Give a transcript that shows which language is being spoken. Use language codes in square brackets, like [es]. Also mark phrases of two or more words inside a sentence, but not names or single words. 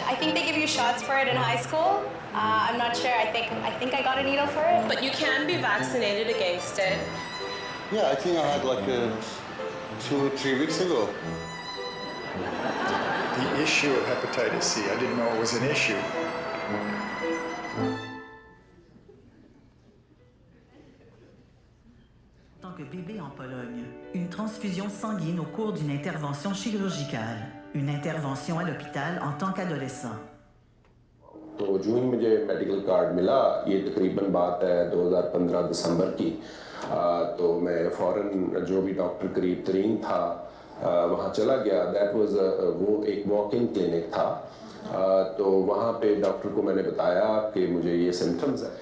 [en] I think they give you shots for it in high school. I'm not sure. I think I got a needle for it. But you can be vaccinated against it. Yeah, I think I had like 2 or 3 weeks ago. The issue of hepatitis C, I didn't know it was an issue. [fr] En tant que bébé en Pologne, une transfusion sanguine au cours d'une intervention chirurgicale, une intervention à l'hôpital en tant qu'adolescent. [ur] تو جو ہی مجھے [en] medical card [ur] ملا، یہ تقریباً بات ہے 2015 دسمبر کی، تو میں فوراً جو بھی ڈاکٹر قریب ترین تھا وہاں چلا گیا. [en] that was [ur] وہ ایک [en] walk in clinic [ur] تھا۔ تو وہاں پہ ڈاکٹر کو میں نے بتایا کہ مجھے یہ سمپٹمز ہے.